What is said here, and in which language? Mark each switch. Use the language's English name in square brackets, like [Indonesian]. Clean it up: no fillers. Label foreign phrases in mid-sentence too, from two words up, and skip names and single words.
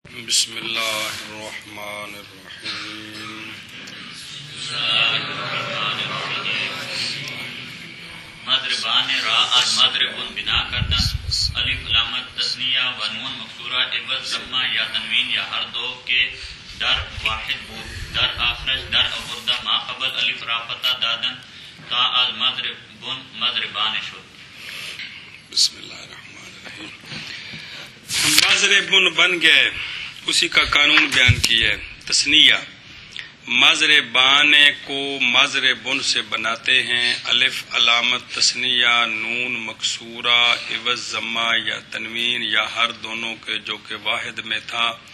[Arabic] بسم اللہ الرحمن الرحیم [Persian] مضربان را از مضربون بنا کردن الف علامت تثنیہ و نون مکسورہ عوض ضمہ یا تنوین یا ہر دو کے در واحد بود در آخرش در آوردہ ما قبل الف را فتح دادن تا از مضربون مضربان شد. [Arabic] بسم اللہ الرحمن الرحیم. [Urdu] مضربن بن گئے، اسی کا قانون بیان کیا ہے. تثنیہ مضربان کو مضربن سے بناتے ہیں. الف علامت تثنیہ، نون مکسورہ عوض ضمہ یا تنوین یا ہر دونوں کے جو کہ واحد میں تھا.